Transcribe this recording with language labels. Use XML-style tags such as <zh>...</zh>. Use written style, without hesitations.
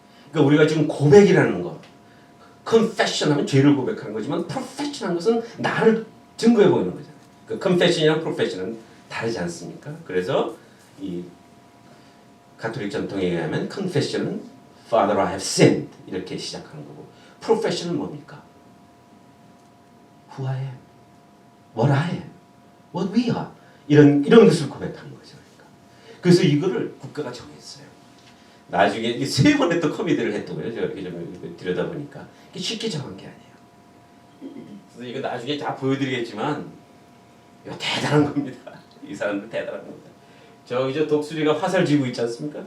<ko>그러니까 우리가 지금 고백이라는 거, confession 하면 죄를 고백하는 거지만 profession 하는 것은 나를 증거해 보이는 거잖아요. 그 confession이랑 profession은 다르지 않습니까? 그래서 이 가톨릭 전통에 의하면 confession은</ko> <en>Father, I have sinned</en> <ko>이렇게 시작하는 거고 profession은 뭡니까?</ko> <en>Who I am, what I am, what we are</en> <ko>이런 것을 고백하는 거죠. 그러니까. 그래서 이거를 국가가 정했어요. 나중에 세 번에 또 커미디를 했더고요. 제가 이렇게 좀 들여다보니까 쉽게 정한 게 아니에요. 그래서 이거 나중에 다 보여드리겠지만 이거 대단한 겁니다. 이 사람들 대단한 겁니다. 저기 저 독수리가 화살 쥐고 있지 않습니까?</ko>